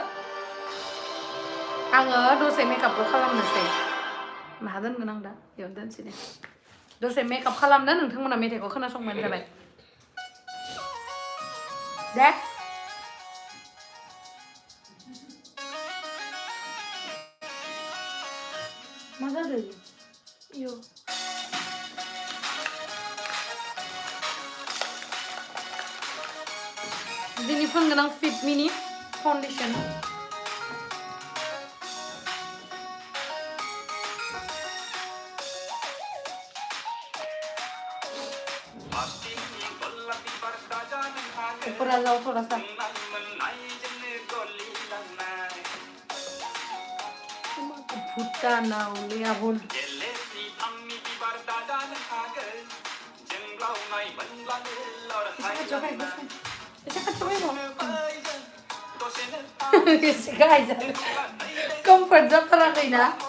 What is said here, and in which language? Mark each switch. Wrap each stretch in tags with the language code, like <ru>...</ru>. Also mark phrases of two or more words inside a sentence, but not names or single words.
<brx>आङो दसे मेकआपखौ खालामनोसै माहा दोनगोन आं दा बेयावनो दोनसै दे दसे मेकआप खालामदो नोंथांमोना मेथाइखौ खोनासंबानो जाबाय दे मा जादों इयो दिनै फोनगोन आं फिट मिनि फाउन्डेसन</brx> <hi>ऊपर आ जाओ थोड़ा सा</hi> <brx>भुटानाव ले आबुन एसे गाहाय जादों कम्फर्ट जाथाराखैना</brx>